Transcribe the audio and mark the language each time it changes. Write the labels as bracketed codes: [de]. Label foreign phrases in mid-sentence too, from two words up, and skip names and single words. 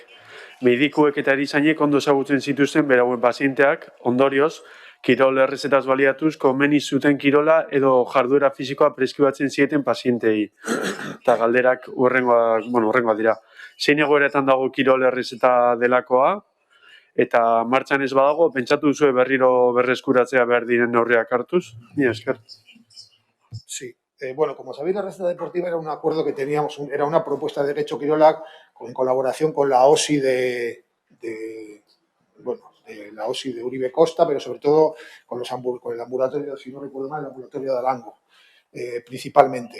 [eu] Medikuek eta erizainek ondo ezagutzen zituzten berauen pazienteak, ondorioz, kirol errezetaz baliatuz, komeni zuten kirola edo jarduera fisikoa preskribatzen zieten pazientei. Eta galderak urrengoa dira. Zein egoeretan dago kirol errezeta delakoa, eta martxan ez badago, pentsatu duzue berriro berreskuratzea behar diren neurriak hartuz? Mila esker. [es] Sí. Bueno, como sabéis, la receta deportiva era un acuerdo que teníamos, era una propuesta de derecho Quirolac en colaboración con la OSI de la OSI de Uribe Costa, pero sobre todo con el ambulatorio, si no recuerdo mal, el ambulatorio de Arango, principalmente.